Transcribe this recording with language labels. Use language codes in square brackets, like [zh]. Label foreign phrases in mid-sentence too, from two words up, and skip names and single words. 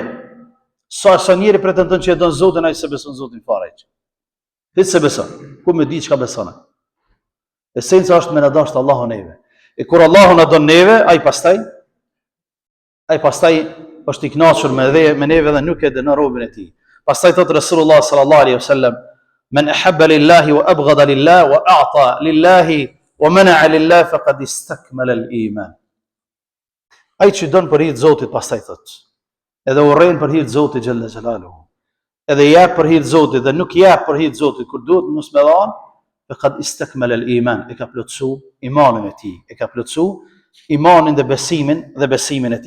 [sq] Sa njeri pretendon që e don Zotin, ai se beson Zotin fare. Ti se beson. Ku më di çka beson? Esenca është me na dash Allahu neve. E kur Allahu na don neve, ai pastaj është i kënaqur me neve dhe nuk e dënon robën e tij. Pastaj thot Resulullah [ar] صلى الله عليه وسلم من أحب لله وأبغض لله وأعطى لله ومنع لله فقد استكمل الإيمان." [sq] Ai që don për hir të Zotit, pastaj thot, edhe urren për hir të Zotit [ar] جل جلاله. [sq] Edhe jap për hir të Zotit dhe nuk jap për hir të Zotit kur duhet mos me dhan, [ar] فقد استكمل الإيمان, [sq] e ka plotsu imanin e tij, e ka plotsu imanin dhe besimin e tij.